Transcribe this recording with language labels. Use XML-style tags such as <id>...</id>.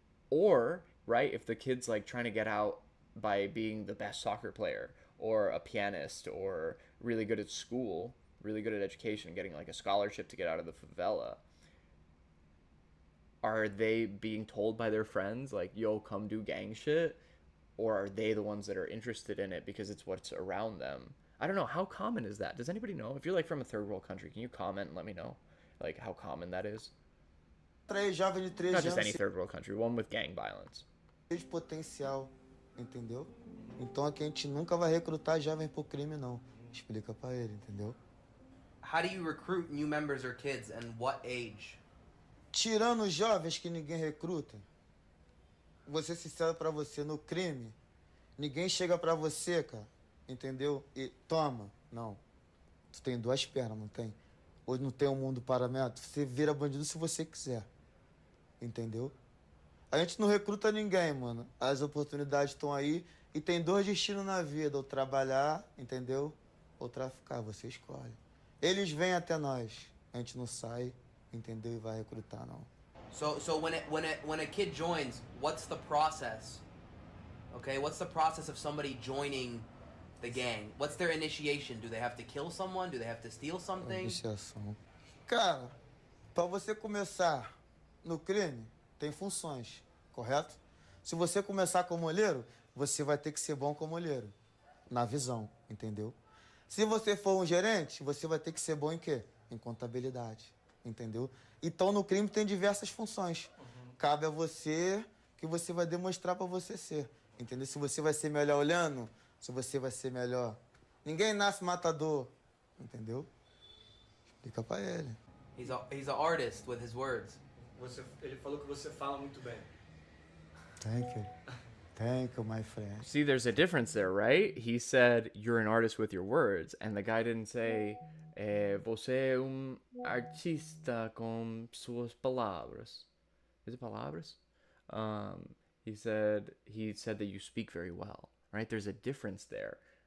<en>Or right, if the kid's like trying to get out by being the best soccer player or a pianist or really good at school, really good at education, getting like a scholarship to get out of the favela, are they being told by their friends like, yo, come do gang shit? Or are they the ones that are interested in it because it's what's around them? I don't know. How common is that? Does anybody know? If you're like from a third world country, can you comment and let me know like how common that is? Not just any third world country, one with gang violence.</en> <pt>Potencial, entendeu? Então aqui a gente nunca vai recrutar jovem pro crime não. Explica pra ele, entendeu?</pt> <en>How do you recruit new members or kids and what age?</en> <pt>Tirando os jovens que ninguém recruta, vou ser sincero pra você, no crime, ninguém chega pra você, cara, entendeu? E toma, não. Tu tem duas pernas, não tem? Hoje não tem um mundo paramétrico, você vira bandido se você quiser, entendeu? A gente não recruta ninguém, mano. As oportunidades estão aí e tem dois destinos na vida, ou trabalhar, entendeu? Ou traficar, você escolhe. Eles vêm até nós, a gente não sai, entendeu? E vai recrutar, não.</pt> <en>So when a kid joins, what's the process? Okay, what's the process of somebody joining the gang? What's their initiation? Do they have to kill someone? Do they have to steal something?</en> <pt>Iniciação. Cara, pra você começar no crime, tem funções, correto? Se você começar como olheiro, você vai ter que ser bom como olheiro, na visão, entendeu? Se você for um gerente, você vai ter que ser bom em quê? Em contabilidade, entendeu? Então, no crime tem diversas funções. Cabe a você que você vai demonstrar pra você ser, entendeu? Se você vai ser melhor olhando, se você vai ser melhor. Ninguém nasce matador, entendeu? Explica pra ele.</pt> <en>He's an artist with his words.</en> <pt>Ele falou que você fala muito bem.</pt> <en>Thank you. Thank you, my friend. See, there's a difference there, right? He said, you're an artist with your words. And the guy didn't say,</en> <pt>você é artista com suas palavras.</pt> <en>Is it palavras? He said that you speak very well, right? There's a difference there.</en>